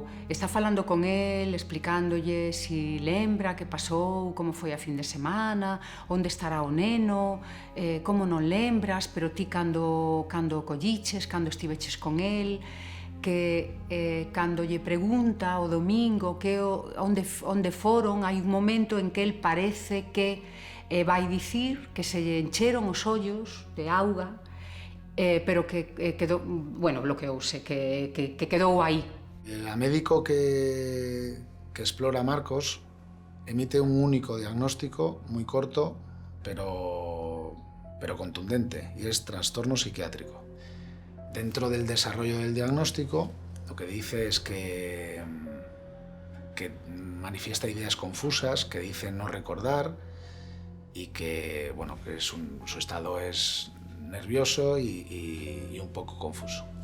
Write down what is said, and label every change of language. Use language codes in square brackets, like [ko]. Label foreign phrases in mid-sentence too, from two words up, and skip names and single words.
[gl] está falando con el, explicándolle si lembra que pasou, como foi a fin de semana, onde estará o neno, como non lembras, pero ti cando o colliches, cando estiveches con el, que cando lle pregunta o domingo que onde foron, hai un momento en que el parece que vai dicir que se lle encheron os ollos de auga, pero que quedou, bueno, bloqueouse, que quedou aí. [es] La médico que explora a Marcos emite un único diagnóstico muy corto, pero contundente, y es trastorno psiquiátrico. Dentro del desarrollo del diagnóstico, lo que dice es que manifiesta ideas confusas, que dice no recordar y que, bueno, que su estado es nervioso y un poco confuso.